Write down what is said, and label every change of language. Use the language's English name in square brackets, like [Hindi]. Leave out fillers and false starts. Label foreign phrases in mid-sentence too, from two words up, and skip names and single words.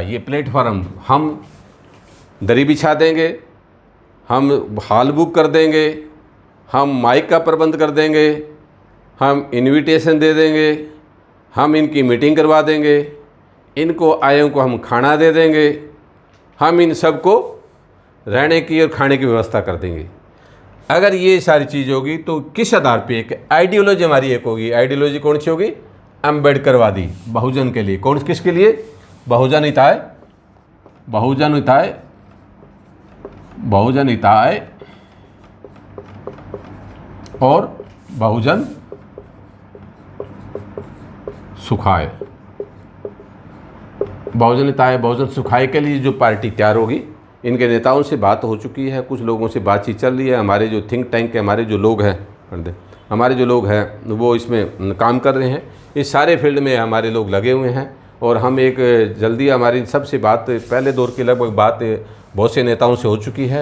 [Hindi] ये प्लेटफार्म हम दरी बिछा देंगे, हम हॉल बुक कर देंगे, हम माइक का प्रबंध कर देंगे, हम इनविटेशन दे देंगे, हम इनकी मीटिंग करवा देंगे, इनको आयों को हम खाना दे देंगे, हम इन सब को रहने की और खाने की व्यवस्था कर देंगे। अगर ये सारी चीज़ होगी तो किस आधार पे? एक आइडियोलॉजी हमारी एक होगी। आइडियोलॉजी कौन सी होगी? अम्बेडकरवादी, बहुजन के लिए। कौन किसके लिए? [Pali] बहुजन हिताय और बहुजन सुखाय। बहुजन हिताय, बहुजन सुखाय [Hindi] के लिए जो पार्टी तैयार होगी, इनके नेताओं से बात हो चुकी है, कुछ लोगों से बातचीत चल रही है। हमारे जो [English] think tank [Hindi] के हमारे जो लोग हैं वो इसमें काम कर रहे हैं। इस सारे फील्ड में हमारे लोग लगे हुए हैं और हम एक जल्दी हमारी सबसे बात, पहले दौर की लगभग बात बहुत से नेताओं से हो चुकी है।